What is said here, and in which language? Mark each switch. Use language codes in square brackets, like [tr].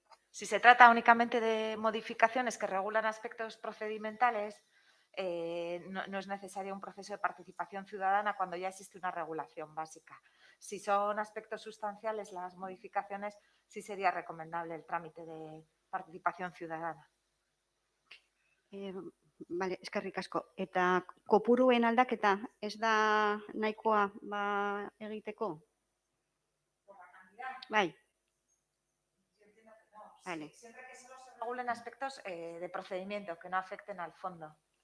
[es] Si se trata únicamente de modificaciones que regulan aspectos procedimentales, no es necesario un proceso de participación ciudadana cuando ya existe una regulación básica. Si son aspectos sustanciales las modificaciones, sí sería recomendable el trámite de participación ciudadana. [eu] Bale, eskerrik asko. Eta kopuruen aldaketa ez da nahikoa egiteko? [es] ¿Por la cantidad? [eu] Bai. [es] Yo entiendo que no. Vale. Siempre que solo se regulen aspectos de procedimiento que no afecten al fondo.